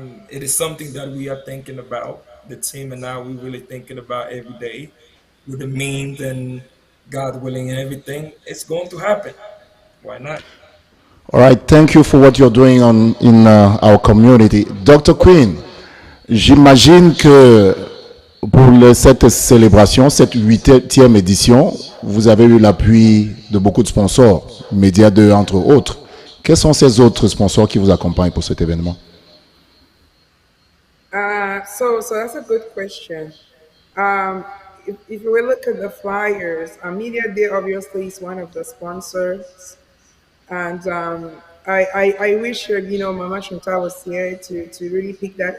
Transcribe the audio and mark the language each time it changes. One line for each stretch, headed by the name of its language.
English: It is something that we are thinking about. The team and I, we really thinking about every day with the means and God willing and everything. It's going to happen. Why not? All right, thank you for what you're doing in our community. Dr.
French: Queen, j'imagine que pour cette célébration, cette huitième édition, vous avez eu l'appui de beaucoup de sponsors, Média 2 entre autres. Quels sont ces autres sponsors qui vous accompagnent pour cet événement?
English: So that's a good question. Um, if we look at the flyers, Media Day obviously is one of the sponsors, and I wish Mama Shunta was here to really pick that.